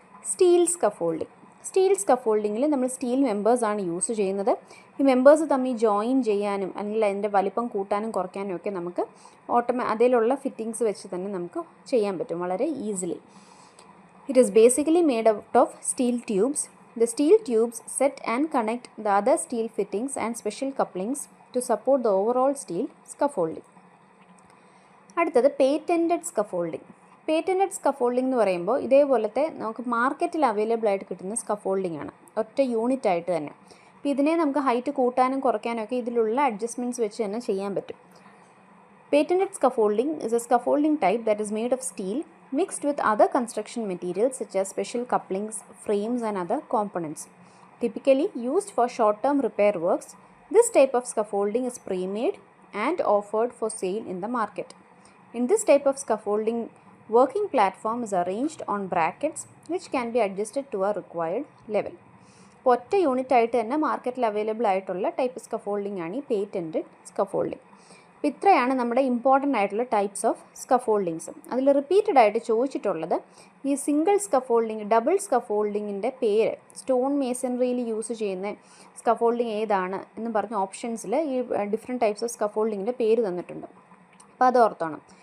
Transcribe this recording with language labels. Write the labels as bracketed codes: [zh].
[ml] Steel scaffolding. Steel സ്കഫോൾഡിങ്ങിൽ നമ്മൾ steel മെമ്പേഴ്സാണ് use ചെയ്യുന്നത്. ഈ മെമ്പേഴ്സ് തമ്മിൽ ജോയിൻ ചെയ്യാനും അല്ലെങ്കിൽ അതിൻ്റെ വലിപ്പം കൂട്ടാനും കുറയ്ക്കാനും ഒക്കെ നമുക്ക് അതിലുള്ള ഫിറ്റിങ്സ് വെച്ച് തന്നെ നമുക്ക് ചെയ്യാൻ പറ്റും വളരെ easily. [en] It is basically made out of steel tubes. The steel tubes set and connect the other steel fittings and special couplings to support the overall steel scaffolding. [ml] അടുത്തത് പേറ്റൻറ്റഡ് സ്കഫോൾഡിംഗ്. പേറ്റൻറ്റഡ് സ്കഫോൾഡിംഗ് എന്ന് പറയുമ്പോൾ ഇതേപോലത്തെ നമുക്ക് മാർക്കറ്റിൽ available ആയിട്ട് കിട്ടുന്ന scaffolding ആണ്, ഒറ്റ യൂണിറ്റ് ആയിട്ട് തന്നെ. അപ്പോൾ ഇതിനെ നമുക്ക് ഹൈറ്റ് കൂട്ടാനും കുറയ്ക്കാനും ഒക്കെ ഇതിലുള്ള അഡ്ജസ്റ്റ്മെൻറ്റ്സ് വെച്ച് തന്നെ ചെയ്യാൻ പറ്റും. [en] Patented scaffolding is a scaffolding type that is made of steel mixed with other construction materials such as special couplings, frames and other components. Typically used for short-term repair works, this type of scaffolding is pre-made and offered for sale in the market. In this type of scaffolding, working platform is arranged on brackets which can be adjusted to a required level. [ml] ഒറ്റ unit ആയിട്ട് തന്നെ മാർക്കറ്റിൽ available ആയിട്ടുള്ള type scaffolding ആണ് ഈ patented scaffolding. അപ്പോൾ ഇത്രയാണ് നമ്മുടെ ഇമ്പോർട്ടൻ്റ് ആയിട്ടുള്ള ടൈപ്സ് ഓഫ് സ്കഫോൾഡിങ്സ്. അതിൽ റിപ്പീറ്റഡ് ആയിട്ട് ചോദിച്ചിട്ടുള്ളത് ഈ സിംഗിൾ സ്കഫോൾഡിങ്, ഡബിൾ സ്കഫോൾഡിങ്ങിൻ്റെ പേര്, സ്റ്റോൺ മേസണറിയിൽ യൂസ് ചെയ്യുന്ന സ്കഫോൾഡിങ് ഏതാണ് എന്ന് പറഞ്ഞ ഓപ്ഷൻസിൽ ഈ ഡിഫറെൻറ്റ് ടൈപ്സ് ഓഫ് സ്കഫോൾഡിങ്ങിൻ്റെ പേര് തന്നിട്ടുണ്ട്. അപ്പോൾ അത് ഓർത്തോണം.